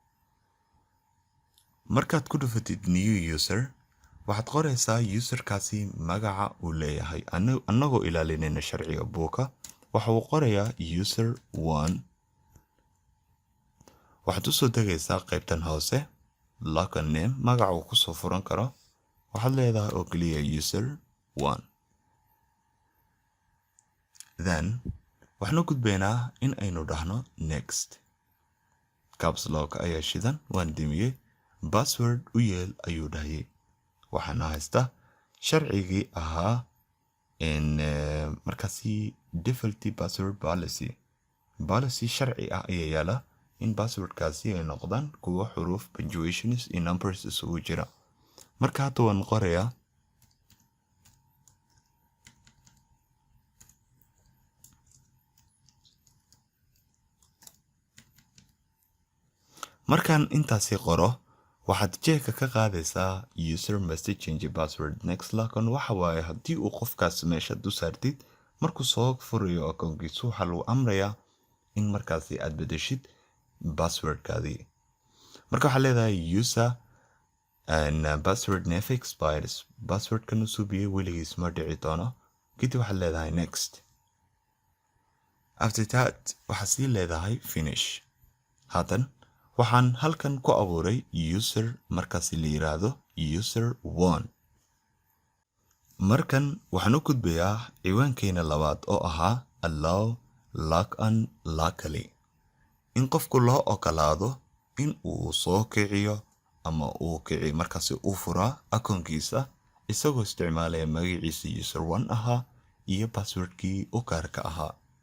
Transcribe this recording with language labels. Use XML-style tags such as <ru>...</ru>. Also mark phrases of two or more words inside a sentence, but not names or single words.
<so>markaad ku dhufatid</so> <en>new user</en> <so>waxaad qoraysaa userkaasi magaca uu leeyahay annagoo ilaalinayna sharciga buuka waxa uu qorayaa user 1. waxaad u soo degaysaa qaybtan hoose</so> <en>login name</en> <so>magaca uu ku soo furan karo waxaad leedahay oo keliya user 1. then waxaanu gudbaynaa in aynu dhahno next.</so> <en>caps lock</en> <so>ayaa shidan waan dimiyey password u yeel ayuu dhahayay waxaana haysta sharcigii ahaa markaasi</so> <en>default password policy</en> <so>sharci ah ayaa yaala in passwordkaasi ay noqdaan kuwa xuruuf punctuations iyo numbers isugu jira. marka hadda waan qorayaa markaan intaasi qoro waxaad jeeka ka qaadaysaa</so> <en>user must change password. next login</en> <so>waxa waaye haddii uu qofkaas meesha du saartid markuu soo furayo akoonkiisu waxaa lagu amrayaa in markaasi aad bedeshid passwordkaadii. marka waxaad leedahay</so> <en>user and password never expires</en> <so>passwordkan u suubiyey weligiis ma dhici doono kadib waxaad leedahay next.</so> <en>after that</en> <so>waxaad sii leedahay finish. haatan waxaan halkan ku abuuray user markaasi la yiraahdo user 1. markan waxaan u gudbayaa ciwaankeena labaad oo ahaa</so> <en>allow login locally</en> <so>in qofku loo ogolaado in uu soo kiciyo ama uu kici markaasi uu furaa akoonkiisa isagoo isticmaalaya magaciisa user 1 ahaa iyo passwordkii u gaarka ahaa.</so>